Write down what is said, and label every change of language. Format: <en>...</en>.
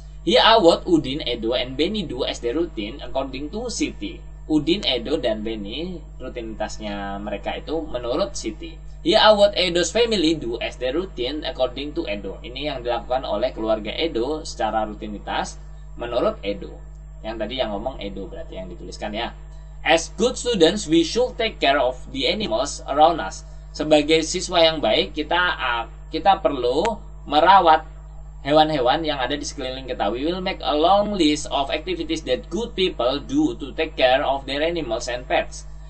<en>Here are what Udin, Edo, and Benny do as their routine according to Siti.</en> <id>Udin, Edo, dan Benny rutinitasnya mereka itu menurut Siti.</id> <en>Here are what Edo's family do as their routine according to Edo.</en> <id>Ini yang dilakukan oleh keluarga Edo secara rutinitas menurut Edo. Yang tadi yang ngomong Edo berarti yang dituliskan ya.</id> <en>As good students, we should take care of the animals around us.</en> <id>Sebagai siswa yang baik, kita perlu merawat hewan-hewan yang ada di sekeliling kita.</id> <en>We will make a long list of activities that good people do to take care of their animals and pets.</en>